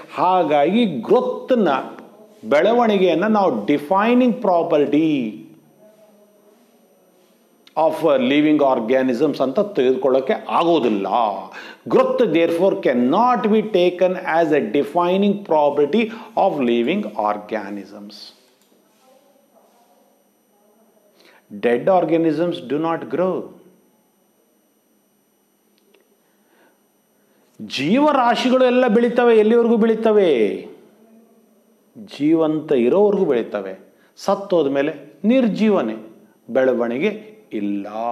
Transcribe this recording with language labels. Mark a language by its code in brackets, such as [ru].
[kn] ಹಾಗಾಗಿ ಗ್ರೋತ್ನ ಬೆಳವಣಿಗೆಯನ್ನು ನಾವು [en] defining property of living organisms [kn] ಅಂತ ತೆಗೆದುಕೊಳ್ಳೋಕೆ ಆಗೋದಿಲ್ಲ. [en] Growth therefore can not be taken as a defining property of living organisms. Dead organisms do not grow. [kn] ಜೀವರಾಶಿಗಳು ಎಲ್ಲ ಬೆಳೀತವೆ. ಎಲ್ಲಿವರೆಗೂ ಬೆಳೀತವೆ? ಜೀವಂತ ಇರೋವರೆಗೂ ಬೆಳೀತವೆ, ಸತ್ತೋದ ಮೇಲೆ ನಿರ್ಜೀವನೆ, ಬೆಳವಣಿಗೆ ಇಲ್ಲ.